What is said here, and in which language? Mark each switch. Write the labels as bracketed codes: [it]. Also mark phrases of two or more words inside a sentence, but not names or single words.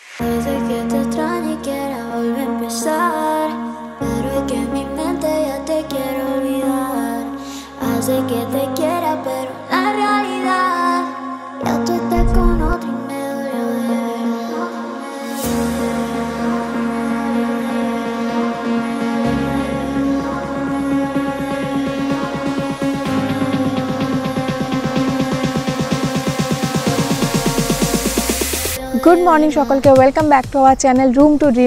[es] Puede que te extrañe y quiera volver a empezar, pero es que en mi mente ya te quiero olvidar. Hace que te quiera, pero la realidad ya tú estás con otro y me duele ver. [en] good morning সকলকে, welcome back to our channel Room to Dream.